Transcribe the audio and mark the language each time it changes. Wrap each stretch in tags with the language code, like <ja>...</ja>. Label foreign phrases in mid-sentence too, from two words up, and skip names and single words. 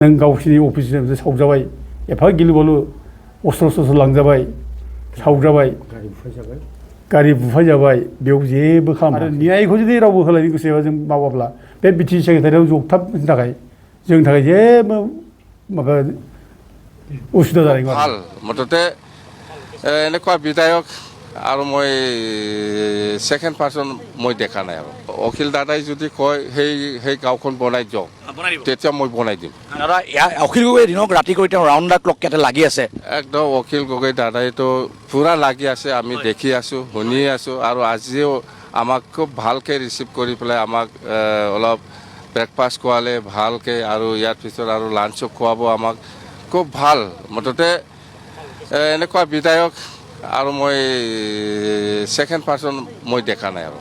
<brx>नों गावसिनि अफिसनिफ्राय सावजाबाय एफा गिलु-बालु अस्त्र-सस्त्र लांजाबाय सावजाबाय गारि बुफाय जाबाय बेयाव जेबो खालामा आरो न्यायखौ जुदि रावबो होलायनो गोसोबा जों मावाब्ला बे बिटिसि सेक्रेटारियाव जगथाबनो थाखाय जोंनि थाखाय जेबो माबा उसुबिदा जानाय नङा</brx> <as>ভাল মুঠতে এনেকুৱা বিধায়ক আৰু মই</as> <en>second person</en> <as>মই দেখা নাই আৰু অখিল দাদাই যদি কয় সেই গাঁওখন বনাই দিয়ক তেতিয়া মই বনাই দিম দাদা অখিল গগৈ দিনক ৰাতি কৰি তেওঁ</as> <en>round the clock</en> <as>ইয়াতে লাগি আছে একদম অখিল গগৈ দাদাইতো পুৰা লাগি আছে আমি দেখি আছো শুনি আছো আৰু আজিও আমাক খুব ভালকৈ ৰিচিভ কৰি পেলাই আমাক অলপ ব্ৰেকফাষ্ট খোৱালে ভালকৈ আৰু ইয়াৰ পিছত আৰু লাঞ্চো খোৱাব আমাক খুব ভাল মুঠতে এনেকুৱা বিধায়ক আৰু মই</as> <en>second person</en> <as>মই দেখা নাই আৰু</as>